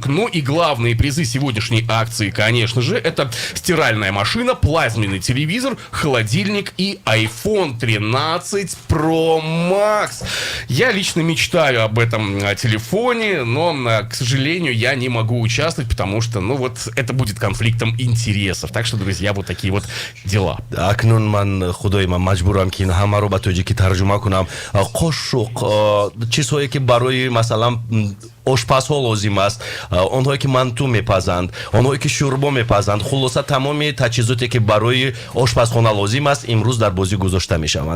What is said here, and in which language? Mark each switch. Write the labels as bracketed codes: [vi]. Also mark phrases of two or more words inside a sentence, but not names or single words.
[ru] Ну и главные призы сегодняшней акции, конечно же, это стиральная машина, плазменный телевизор, холодильник и iPhone 13 Pro Max. Я лично мечтаю об этом телефоне, но, к сожалению, я не могу участвовать, потому что, ну вот, это будет конфликтом интересов. Так что, друзья, вот такие вот дела. [tg] акнун ман худои ман маҷбурам ки ин ҳамаро ба тоҷикӣ тарҷума кунам. қошуқ, чизҳое ки барои масалан ошпазҳо лозим аст, онҳое ки манту мепазанд, онҳое ки шӯрбо мепазанд, хулоса тамоми таҷҳизоте ки барои ошпазхона лозим аст имрӯз дар бозӣ гузошта мешаванд.